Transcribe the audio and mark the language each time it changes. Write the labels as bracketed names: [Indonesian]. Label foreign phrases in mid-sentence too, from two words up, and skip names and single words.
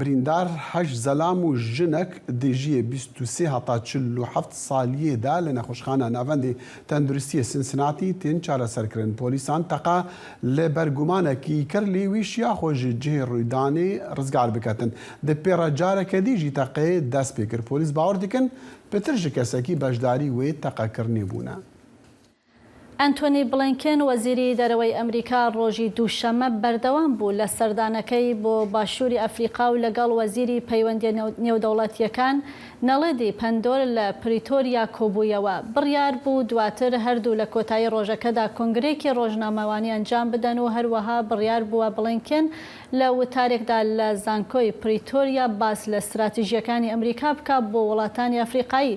[Kurdish] Birîndar heş zelam û jinek dijiyê 23 heta 47 saliyê de li nexweşxana navendê tenduristiyê Cincinnati tên çareserkirin. Polîsan teqa li ber gumanekî kir lê wî şiya xwe ji cihê rûdanê rizgar biketin. Di pêra careke dî jî teqê dest pê kir. Polîs bawer dikin pitir ji kesekî beşdarî wê teqekirnê bûne. [Central Kurdish] ئەنتۆنی بڵینکن وەزیری دەرەوەی ئەمریکا ڕۆژی دووشەمە بەردەوام بوو لە سەردانەکەی بۆ باشووری ئەفریقا و لەگەڵ وەزیری پەیوەندی نێودەوڵەتیەکان نەڵێدی پەندۆر لە پریتۆریا کۆبوویەوە. بڕیار بوو دواتر هەردوو لە کۆتایی ڕۆژەکەدا کۆنگرێکی ڕۆژنامەوانی ئەنجام بدەن و هەروەها بڕیار بووە بڵینکن لە وتارێکدا لە زانکۆی پریتۆریا باس لە استراتیژیەکانی ئەمریکا بکات بۆ وڵاتانی ئەفریقایی.